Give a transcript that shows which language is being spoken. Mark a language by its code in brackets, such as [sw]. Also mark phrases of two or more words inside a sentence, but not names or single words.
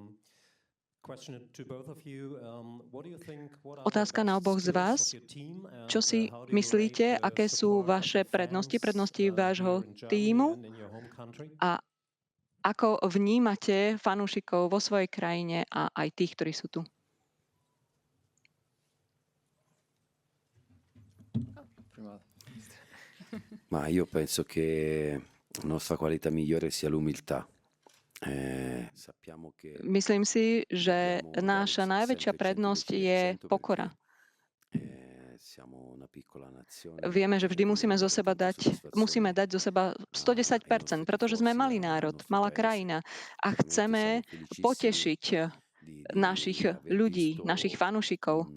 [sk] Otázka na oboch z vás. Čo si myslíte, aké sú vaše prednosti vášho tímu a ako vnímate fanúšikov vo svojej krajine a aj tých, ktorí sú tu? [it] Ma io penso che la nostra qualità migliore sia l'umiltà. [sk] Myslím si, že naša najväčšia prednosť je pokora. Vieme, že vždy musíme dať zo seba 110%, pretože sme malý národ, malá krajina a chceme potešiť našich ľudí, našich fanúšikov.